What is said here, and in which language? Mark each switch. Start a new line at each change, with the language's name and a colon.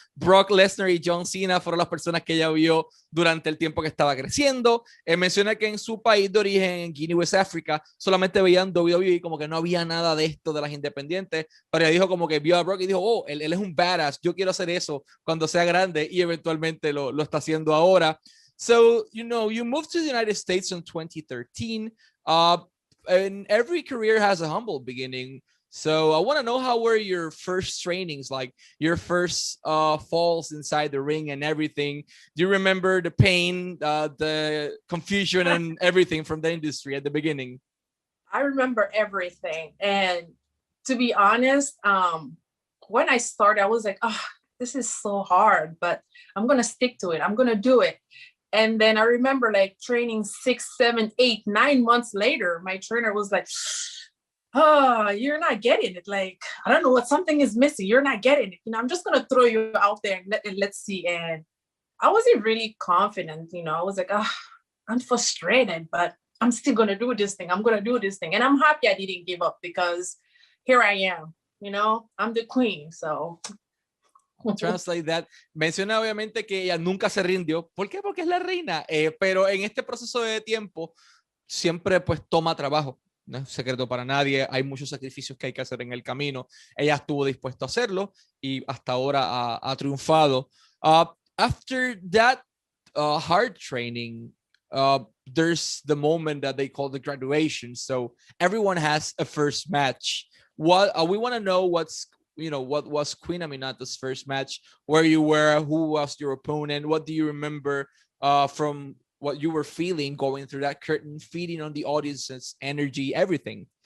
Spanish: Brock Lesnar y John Cena fueron las personas que ella vio durante el tiempo que estaba creciendo. Menciona que en su país de origen, en Guinea, West Africa, solamente veían WWE, como que no había nada de esto de las independientes, pero ella dijo como que vio a Brock y dijo, oh, él es un badass, yo quiero hacer eso cuando sea grande, y eventualmente lo está haciendo ahora.
English: So, you moved to the United States in 2013, and every career has a humble beginning. So I want to know, how were your first trainings, like your first falls inside the ring and everything? Do you remember the pain, the confusion and everything from the industry at the beginning? I remember everything. And to be honest, when I started, I was like, oh, this is so hard, but I'm going to stick to it. I'm going to do it. And then I remember like training 6, 7, 8, 9 months later, my trainer was like, oh, you're not getting it. Like, I don't know what, something is missing. You're not getting it. I'm just going to throw you out there and let's see. And I wasn't really confident. I was like, oh, I'm frustrated, but I'm still going to do this thing. I'm going to do this thing. And I'm happy I didn't give up, because here I am, I'm the queen. So. Translate that.
Spanish: Menciona obviamente que ella nunca se rindió. ¿Por qué? Porque es la reina. Pero en este proceso de tiempo siempre pues toma trabajo. No es secreto para nadie, hay muchos sacrificios que hay que hacer en el camino. Ella estuvo dispuesta a hacerlo y hasta ahora ha triunfado.
English: After that hard training, there's the moment that they call the graduation. So everyone has a first match. We want to know what was Queen Aminata's first match, where you were, who was your opponent, what do you remember from what you were feeling going through that curtain, feeding on the audience's energy, everything?